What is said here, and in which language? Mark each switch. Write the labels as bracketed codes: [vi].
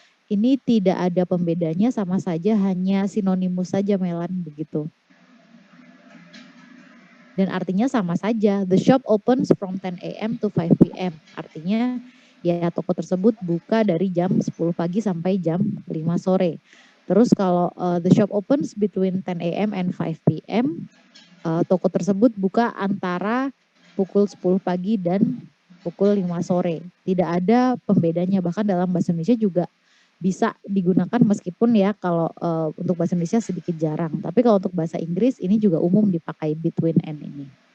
[id] Ini tidak ada pembedanya, sama saja, hanya sinonimus saja Melan begitu. Dan artinya sama saja. [en] The shop opens from 10 a.m. to 5 p.m. [id] Artinya ya toko tersebut buka dari jam 10 pagi sampai jam 5 sore. Terus kalau [en] the shop opens between 10 a.m. and 5 p.m. [id] Toko tersebut buka antara pukul 10 pagi dan pukul 5 sore. Tidak ada pembedanya, bahkan dalam bahasa Indonesia juga bisa digunakan meskipun ya kalau untuk bahasa Indonesia sedikit jarang. Tapi kalau untuk bahasa Inggris ini juga umum dipakai between and ini.